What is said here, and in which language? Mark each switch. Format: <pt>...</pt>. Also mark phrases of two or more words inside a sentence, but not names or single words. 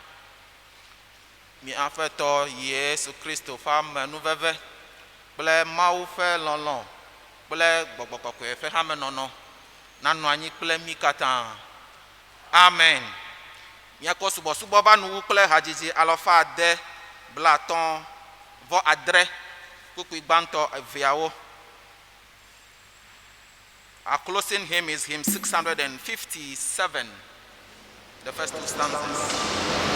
<ee>Míaƒe tɔ Yesu Kristo ƒe amenuveve kple Mawu ƒe lɔlɔ̃ kple Gbɔgbɔ Kɔkɔe ƒe hamenɔnɔ nanɔ anyi kple mí katã. Amen. Míakɔ subɔsubɔ va nuwu kple hadzidzi 657 kpukpui gbãtɔ eveawo.</ee> <en>Our closing hymn is hymn 657, the first two stanzas.</en>